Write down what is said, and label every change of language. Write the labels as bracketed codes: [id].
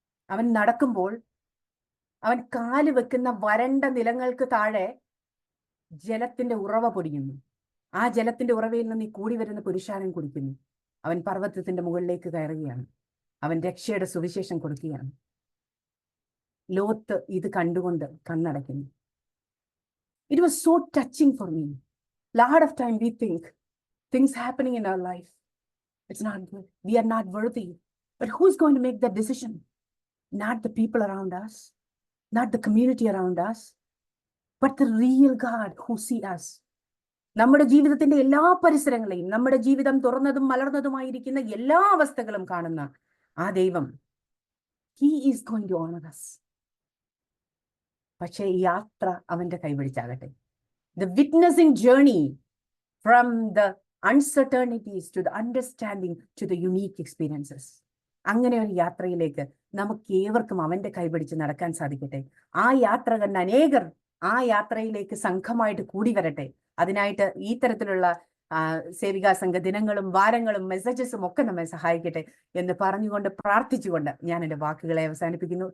[ml] അവൻ നടക്കുമ്പോൾ അവൻ കാല് വെക്കുന്ന വരണ്ട നിലങ്ങൾക്ക് താഴെ ജലത്തിന്റെ ഉറവ പൊടിയുന്നു. ആ ജലത്തിന്റെ ഉറവയിൽ നിന്ന് കൂടി വരുന്ന പുരുഷാരം കുടിക്കുന്നു. അവൻ പർവ്വതത്തിന്റെ മുകളിലേക്ക് കയറുകയാണ്. അവൻ രക്ഷയുടെ സുവിശേഷം കൊടുക്കുകയാണ്. ലോത്ത് ഇത് കണ്ടുകൊണ്ട് കണ്ണടയ്ക്കുന്നു. [en] It was so touching for me. Lot of time we think things happening in our life, it's not good, we are not worthy. But who's going to make that decision? Not the people around us, not the community around us, but the real God who sees us. [ml] നമ്മുടെ ജീവിതത്തിന്റെ എല്ലാ പരിസരങ്ങളെയും, നമ്മുടെ ജീവിതം തുറന്നതും മലർന്നതുമായിരിക്കുന്ന എല്ലാ അവസ്ഥകളും കാണുന്ന ആ ദൈവം, [en] he is going to honor us. [ml] പക്ഷേ ഈ യാത്ര അവന്റെ കൈപിടിച്ചാകട്ടെ. [en] The witnessing journey from the uncertainties to the understanding to the unique experiences. [ml] അങ്ങനെ ഒരു യാത്രയിലേക്ക് നമുക്ക് ഏവർക്കും അവന്റെ കൈപിടിച്ച് നടക്കാൻ സാധിക്കട്ടെ. ആ യാത്ര കണ്ട് അനേകർ ആ യാത്രയിലേക്ക് സംഘമായിട്ട് കൂടി വരട്ടെ. അതിനായിട്ട് ഈ തരത്തിലുള്ള സേവികാ സംഘ ദിനങ്ങളും വാരങ്ങളും മെസ്സേജസും ഒക്കെ നമ്മെ സഹായിക്കട്ടെ എന്ന് പറഞ്ഞുകൊണ്ട് പ്രാർത്ഥിച്ചുകൊണ്ട് ഞാൻ എൻ്റെ വാക്കുകളെ അവസാനിപ്പിക്കുന്നു.